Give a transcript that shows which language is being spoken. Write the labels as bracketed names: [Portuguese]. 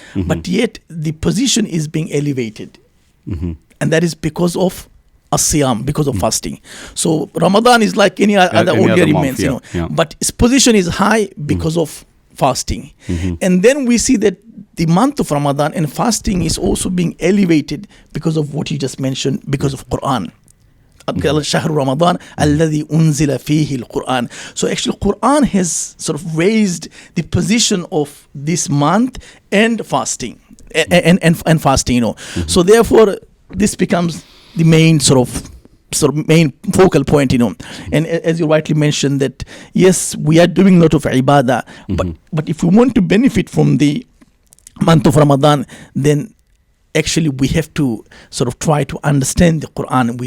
[English] But yet the position is being elevated. And that is because of as-siyam, because of fasting. So Ramadan is like any other ordinary month, but its position is high because of fasting. And then we see that the month of Ramadan and fasting is also being elevated because of what you just mentioned, because of Qur'an. [Arabic] شهر رمضان الذي أنزل فيه القرآن. [English] So actually Qur'an has sort of raised the position of this month and fasting and fasting, So therefore this becomes the main sort of main focal point, And as you rightly mentioned that yes, we are doing a lot of ibadah, but if we want to benefit from the month of Ramadan, then actually we have to sort of try to understand the Qur'an.